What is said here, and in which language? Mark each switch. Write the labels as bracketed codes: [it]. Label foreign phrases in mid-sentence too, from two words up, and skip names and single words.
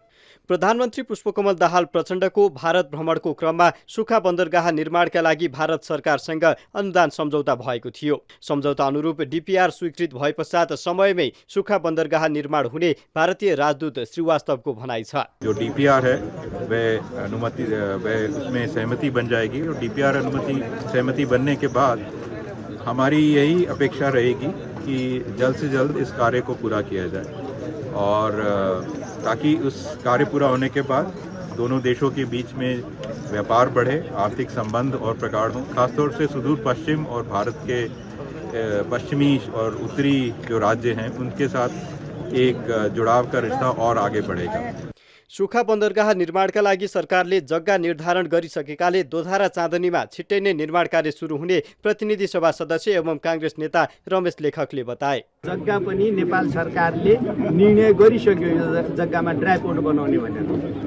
[ne] प्रधानमन्त्री पुष्पकमल दाहाल प्रचण्डको भारत भ्रमणको क्रममा सुक्खा बन्दरगाह निर्माणका लागि भारत सरकारसँग अनुदान सम्झौता भएको थियो। सम्झौता अनुरूप डिपिआर स्वीकृत भए पश्चात समयमै सुक्खा बन्दरगाह निर्माण हुने भारतीय राजदूत श्रीवास्तवको भनाइ छ। [hi] डीपीआर है वह उसमें सहमति बन जाएगी और डीपीआर सहमति बनने के बाद हमारी यही अपेक्षा रहेगी कि जल्द से जल्द इस कार्य को पूरा किया जाए और ताकि उस कार्य पूरा होने के बाद दोनों देशों के बीच में व्यापार बढ़े, आर्थिक संबंध और प्रगाढ़ हों। खासतौर से सुदूर पश्चिम और भारत के पश्चिमी और उत्तरी जो राज्य हैं उनके साथ एक जुड़ाव का रिश्ता और आगे बढ़ेगा। [ne] सुक्खा बन्दरगाह निर्माणका लागि सरकारले जग्गा निर्धारण गरिसकेकाले दोधारा चाँदनीमा छिट्टै नै निर्माण कार्य सुरु हुने प्रतिनिधि सभा सदस्य एवं कांग्रेस नेता रमेश लेखकले बताए। जग्गा पनि नेपाल सरकारले निर्णय गरिसक्यो यो जग्गामा [en] dry port [ne] बनाउने भनेर।